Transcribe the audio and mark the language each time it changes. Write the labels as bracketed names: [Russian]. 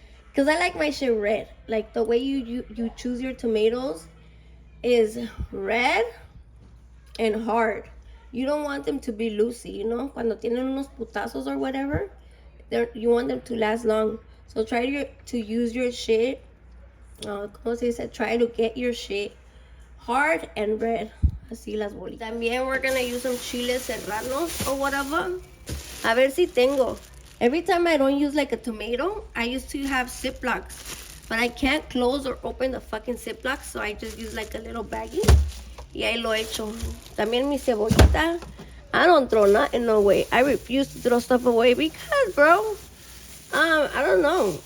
[English] Because I like my shit red. Like the way you choose your tomatoes is red and hard. You don't want them to be loosey, you know? [Spanish] Cuando tienen unos putazos [English] or whatever, you want them to last long. So try to use your shit. [Spanish] Como se dice? [English] Try to get your shit hard and red. [Spanish] Así las bolitas. También [English] we're gonna use some chiles serranos or whatever. [Spanish] A ver si tengo. [English] Every time I don't use like a tomato, I used to have Ziplocs. But I can't close or open the fucking Ziploc, so I just use like a little baggie. [Spanish] Y ahí lo echo. También mi cebollita. [English] I don't throw nothing away. I refuse to throw stuff away because, bro, I don't know.